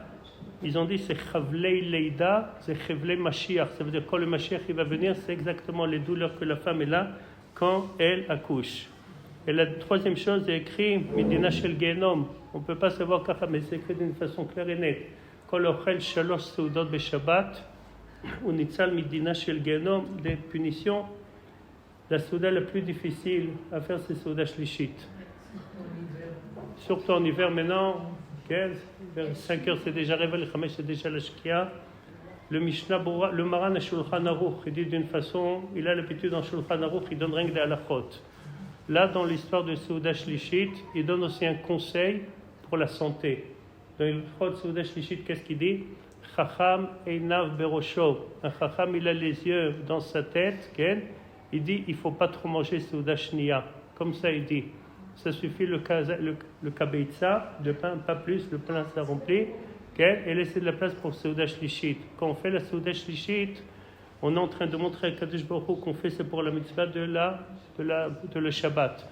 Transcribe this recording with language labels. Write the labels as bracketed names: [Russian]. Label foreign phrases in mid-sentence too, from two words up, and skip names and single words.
[French] Ils ont dit c'est [Hebrew] חבלי לידה, [French] c'est [Hebrew] חבלי משיח. [French] Ça veut dire quand le Mashiach il va venir, c'est exactement les douleurs que la femme est là quand elle accouche. Et la troisième chose, c'est écrit [Hebrew] מדינה של גיהנום. [French] On ne peut pas savoir car, mais c'est écrit d'une façon claire et nette. [Hebrew] כל אוכל שלוש סעודות בשבת הוא ניצל מדינה של גיהנום, [French] des punitions. La souda la plus difficile à faire, c'est [Hebrew] סעודה שלישית. [French] Surtout en hiver maintenant. Vers 5 heures c'est déjà réveil, le Khamesh c'est déjà la Shkia. Le Mishnah Bura, le Maran à Shulchan Aruch, il dit d'une façon, il a l'habitude dans Shulchan Aruch, il donne rien que des halachot. Là, dans l'histoire de [Hebrew] סעודה שלישית, [French] il donne aussi un conseil pour la santé. Dans l'histoire de [Hebrew] סעודה שלישית, [French] qu'est-ce qu'il dit? [Hebrew] חכם עיניו בראשו. [French] Un Chacham, il a les yeux dans sa tête, il dit, il ne faut pas trop manger [Hebrew] סעודה שנייה. [French] Comme ça, il dit. Ça suffit le kabeitza, de pain, pas plus, le pain ça remplit, et laisser de la place pour [Hebrew] סעודה שלישית. [French] Quand on fait la [Hebrew] סעודה שלישית, [French] on est en train de montrer à [Hebrew] קדוש ברוך הוא [French] qu'on fait c'est pour la mitzvah de le Shabbat.